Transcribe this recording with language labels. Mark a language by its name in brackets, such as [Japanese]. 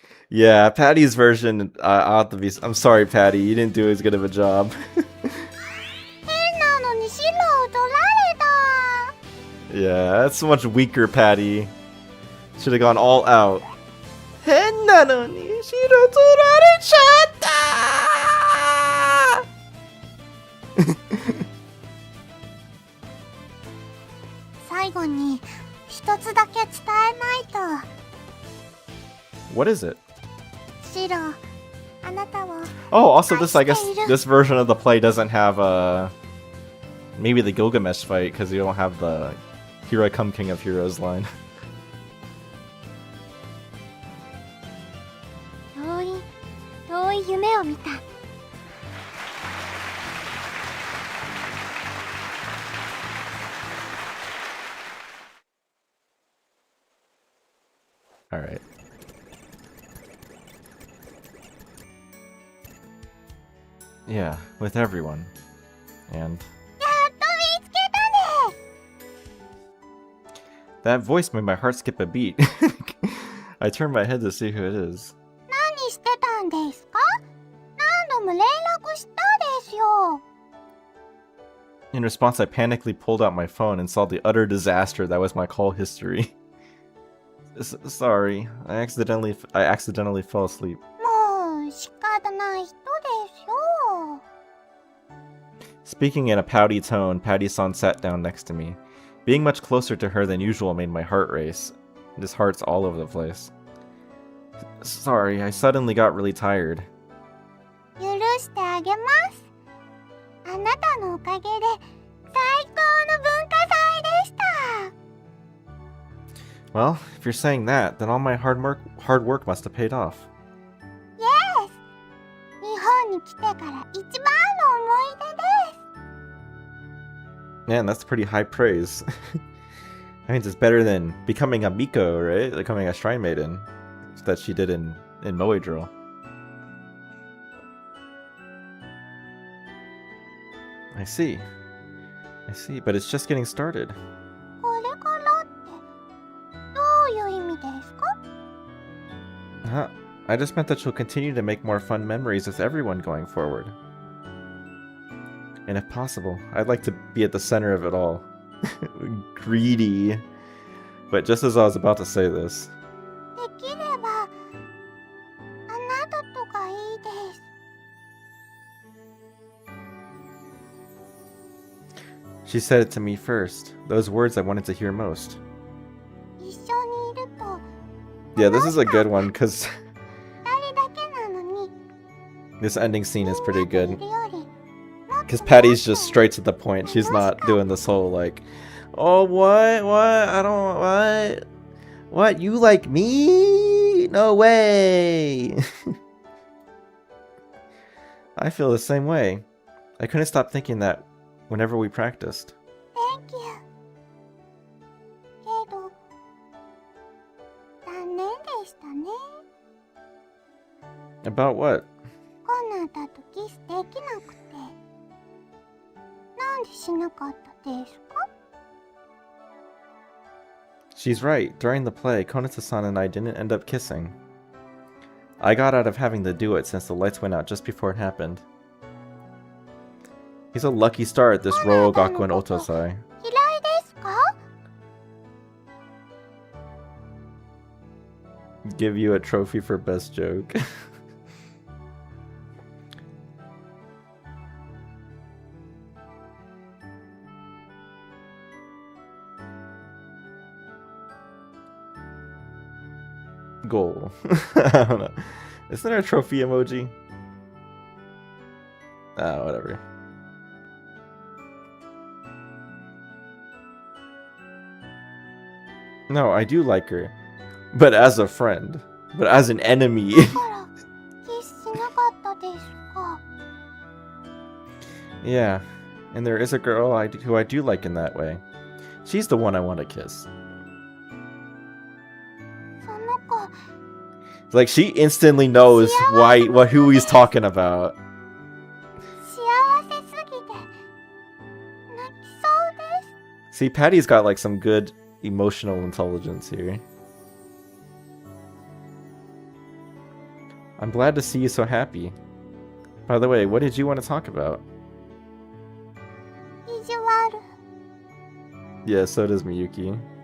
[English] Yeah, Patty's version, I'll have to be. I'm sorry, Patty, you didn't do as good of a job. [Japanese] 変なのに白を取られた [English] Yeah, that's so much weaker, Patty. Should have gone all out. [Japanese] 変なのに白取られちゃった最後に一つだけ伝えないと [English] What is it? [Japanese] 白あなたを [English] Oh, also this, I guess, this version of the play doesn't have, maybe the Gilgamesh fight, because you don't have the Here I Come King of Heroes line. [Japanese] 遠い夢を見た [English] Alright. Yeah, with everyone. And [Japanese] やっと見つけたね [English] that voice made my heart skip a beat. I turned my head to see who it is. [Japanese] 何してたんですか何度も連絡したですよ [English] In response, I panickedly pulled out my phone and saw the utter disaster that was my call history. Sorry, I accidentally fell asleep. [Japanese] もう仕方ない人ですよ [English] Speaking in a pouty tone, Patty-san sat down next to me. Being much closer to her than usual made my heart race. This heart's all over the place. Sorry, I suddenly got really tired. [Japanese] 許してあげますあなたのおかげで最高の文化祭でした [English] Well, if you're saying that, then all my hard work must have paid off. [Japanese] Yes 日本に来てから一番の思い出です [English] Man, that's pretty high praise. I mean, it's better than becoming a Miko, right? Becoming a Shrine Maiden that she did in Moe Drill. I see, but it's just getting started. [Japanese] これからってどういう意味ですか [English] Huh? I just meant that she'll continue to make more fun memories with everyone going forward. And if possible, I'd like to be at the center of it all. Greedy. But just as I was about to say this, [Japanese] できればあなたとがいいです。 [English] she said it to me first. Those words I wanted to hear most. [Japanese] 一緒にいると [English] Yeah, this is a good one because [Japanese] 二人だけなのに [English] this ending scene is pretty [Japanese] い [English] good. [Japanese] るよりもっと [English] Because Patty's just straight to the point. She's not doing this whole like, oh what? I don't what? You like me? No way. I feel the same way. I couldn't stop thinking that whenever we practiced. Thank you [Japanese] けど残念でしたね。 [English] About what? [Japanese] コナタとキスできなくてなんでしなかったですか？ [English] She's right. During the play, Konata-san and I didn't end up kissing. I got out of having to do it since the lights went out just before it happened. He's a lucky star at this Royal Gakuen Otosai. [Japanese] 嫌いですか？ [English] Give you a trophy for best joke. Goal. I don't know. Isn't there a trophy emoji? Ah, whatever. No, I do like her. But as a friend. But as an enemy. [Japanese] だからキスしなかったですか？ [English] Yeah. And there is a girl who I do like in that way. She's the one I want to kiss. [Japanese] その子 [English] Like, she instantly knows who he's talking about. [Japanese] 幸せすぎて泣きそうです。 [English] See, Patty's got like some good emotional intelligence here. I'm glad to see you so happy. By the way, what did you want to talk about? [Japanese] 意地悪 [English] Yeah, so does Miyuki.